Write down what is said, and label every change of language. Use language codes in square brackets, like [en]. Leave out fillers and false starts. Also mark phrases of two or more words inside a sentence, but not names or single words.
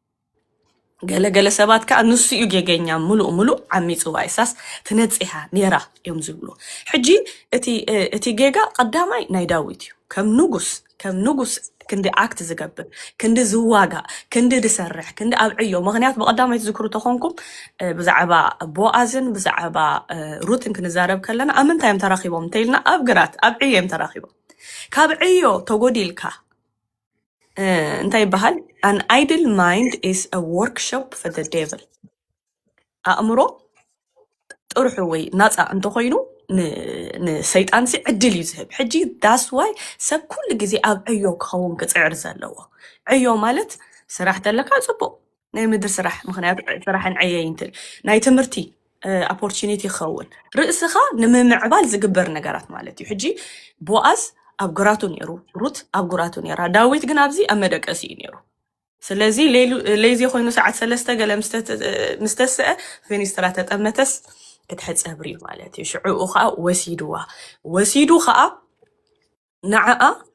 [ti] ገለገለ ሰባት ከዓ ንሱ እዩ ጌገኛ ሙሉእ ዓሚፅዋ እሳስ ትነፂሓ ነራ እዮም ዝብሉ ሕጂ እቲ ጌጋ ቀዳማይ ናይ ዳዊት እዩ ከም ንጉስ ክንዲ ኣክት ዝገብር ክንዲ ዝዋጋእ ክንዲ ዝሰርሕ ክንዲ ኣብዕዮ ምክንያት ብቀዳማይ ትዝክሩ ተኾንኩም ብዛዕባ ቦኣዝን ብዛዕባ ሩትን ክንዛረብ ከለና ኣብ ምንታይ እዮም ተራኺቦም እንተኢልና ኣብ ግራት ኣብ ዕዮ እዮም ተራኺቦም ካብ ዕዮ ተጎዲልካ እንታይ ይበሃል [en] an idle mind is a workshop for the devil [ti] ኣእምሮ ጥርሑ ወይ ናፃ እንተኮይኑ ንሰይጣን ሲ ዕድል እዩ ዝህብ ሕጂ [en] that's why [ti] ሰብ ኩሉ ግዜ ኣብ ዕዮ ክኸውን ክፅዕር ዘለዎ ዕዮ ማለት ስራሕ ተለካ ፅቡቅ ናይ ምድሪ ስራሕ ምክንያቱ ስራሕን ዕየ ይንትል ናይ ትምህርቲ ኦፖርቹኒቲ ክኸውን ርእስኻ ንምምዕባል ዝግበር ነገራት ማለት እዩ ሕጂ ቦኣዝ ኣብ ጉራቱ ነይሩ ሩት ኣብ ጉራቱ ነይራ ዳዊት ግን ኣብዚ ኣብ መደቀሲ እዩ ነይሩ ስለዚህ ለይዚ ኮይኑ ሰዓት 3 ገለ ምስተስአ ፌኒስትራ ተጠመተስ ክትሕፀብሪ ማለት እዩ ሽዑኡ ከዓ ወሲዱ ከዓ ንዓኣ